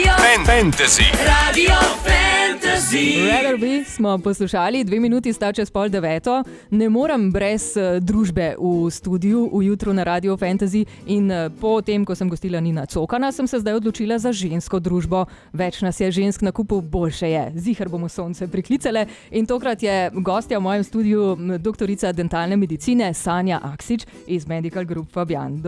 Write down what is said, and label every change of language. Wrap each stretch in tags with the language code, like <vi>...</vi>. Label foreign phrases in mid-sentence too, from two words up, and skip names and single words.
<sl>Fantasy. Radio Fantasy. Rather Be smo poslušali, 2 minuti sta čez 8:30. Ne morem brez družbe v studiu, v jutru na Radio Fantasy in po tem, ko sem gostila Nina Cokana, sem se zdaj odločila za žensko družbo. Več nas je žensk na kupu, boljše je. Zihar bomo sonce priklicale in tokrat je gostja v mojem studiu doktorica dentalne medicine Sanja Aksič iz Medical Group Fabian.</sl>